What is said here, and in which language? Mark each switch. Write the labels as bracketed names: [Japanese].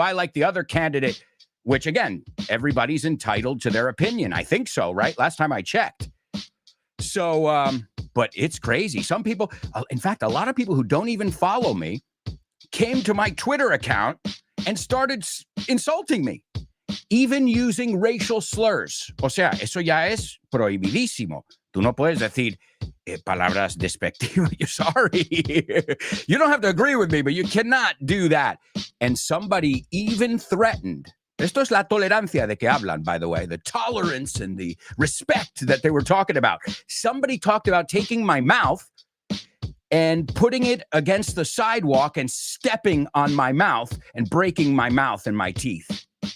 [English] I like the other candidate, which again, everybody's entitled to their opinion. I think so, right? Last time I checked. So, but it's crazy. Some people, in fact, a lot of people who don't even follow me came to my Twitter account and started insulting me, even using racial slurs. [Spanish] O sea, eso ya es prohibidísimo. Tú no puedes decir palabras despectivas. [English] You're sorry. You don't have to agree with me, but you cannot do that. And somebody even threatened. [Spanish] Esto es la tolerancia de que hablan, [English] by the way, the tolerance and the respect that they were talking about. Somebody talked about taking my mouth and putting it against the sidewalk and stepping on my mouth and breaking my mouth and my teeth.